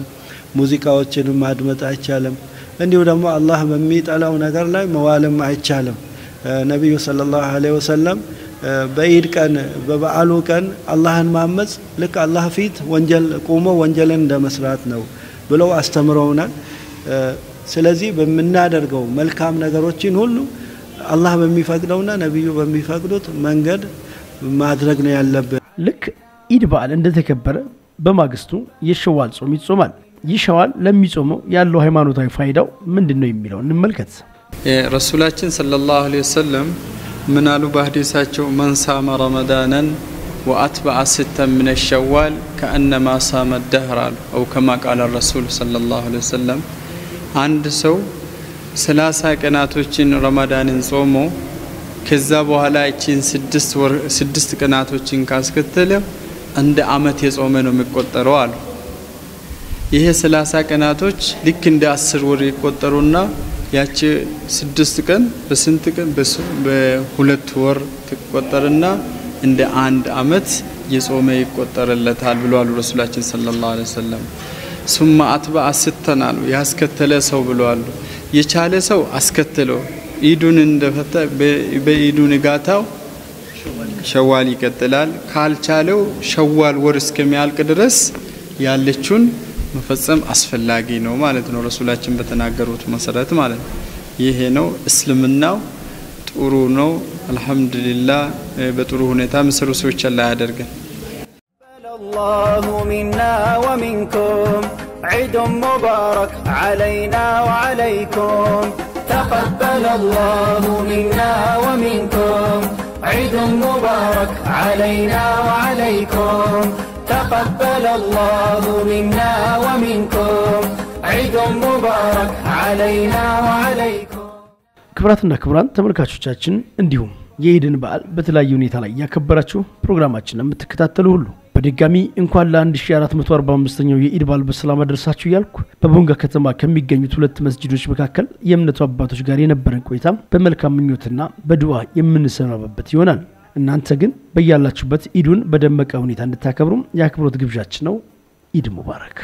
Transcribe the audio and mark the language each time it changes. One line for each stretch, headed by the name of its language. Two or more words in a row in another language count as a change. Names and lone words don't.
Amharic: ሙዚቃዎችን ማድመጥ አይቻልም እንዲሁ ደግሞ አላህ በሚጠላው ነገር ላይ መዋልም አይቻልም ነብዩ
Arabic: صلى الله عليه وسلم
Amharic: በኢድ ቀን በበዓሉ ቀን አላህን ማመጽ ልክ አላህ ፊት ወንጀልን እንደመስራት ነው ብለው አስተምረውናል ስለዚህ በመናደርገው መልካም ነገሮችን ሁሉ አላህ በሚፈቅደውና ነብዩ በሚፈቅዱት መንገድ ማድረግ ነው ያለበት ልክ ኢድ በዓል እንደተከበረ በማግስቱ የሸዋል ጾም ይጾማል ይሸዋል ለሚጾመው ያለው ሃይማኖታዊ ፋይዳው ምንድነው የሚለው እንመልከት ረሱላችን
Arabic: صلى الله عليه وسلم من قالوا بحديثاቸው من صام رمضانا واتبع ستا من الشوال كانما صام الدهر او كما قال الرسول صلى الله عليه وسلم
Amharic: አንድ ሰው 30 ቀናቶችን ረመዳንን ጾሞ ከዛ በኋላ እቺን 6 ቀናቶችን ካስከተለ እንደ አመት የጾመ ነው የሚቆጠረው አሉ ይሄ 30 ቀናቶች ልክ እንደ 10 ወር ይቆጠሩና ያቺ 6 ቀን በስንት ቀን በሁለት ወር ተቆጠረና እንደ አንድ አመት የጾመ ይቆጠርለታል ብለዋል ረሱላችን
Arabic: صلى الله عليه وسلم ثم اتبع ستنا
Amharic: ያስከተለ ሰው ብለዋል የቻለ ሰው አስከተለው ኢዱን እንደፈታ በኢዱ ንጋታው ሸዋል ይቀጥላል ካልቻለው ሸዋል ወር እስከሚያልቅ ድረስ ያለችውን መፈጸም አስፈላጊ ነው ማለት ነው ረሱላችን በተናገሩት መሰረት ማለት ነው ይሄ ነው እስልምናው ጥሩ ነው አልহামዱሊላህ በጥሩ ሁኔታ መስሩ ሰዎች አላህ ያደርገን
Arabic: الله منا ومنكم عيد مبارك علينا وعليكم تقبل الله منا ومنكم عيد مبارك علينا وعليكم تقبل الله منا ومنكم عيد مبارك علينا وعليكم
Amharic: ክብራትና ክብራን ተመልካቾቻችን እንዲሁም የኢድን በዓል በተለያየ ሁኔታ ላይ ያከበራችሁ ፕሮግራማችንን የምትከታተሉ ሁሉ በድጋሚ እንኳን ለ1445ኛው የኢድ በዓል በሰላም አደረሳችሁ ያልኩ በቦንጋ ከተማ ከሚገኙት ሁለት መስጂዶች መካከል የእምነቱ አባቶች ጋር የነበረን ቆይታ በመልካም ምኞትና በዱዓ የምንሰናበበት ይሆናል እናንተ ግን በያላችሁበት ኢዱን በደመቀ ሁኔታ እንድታከብሩ የአክብሮት ግብዣችን ነው
Arabic: عيد مبارك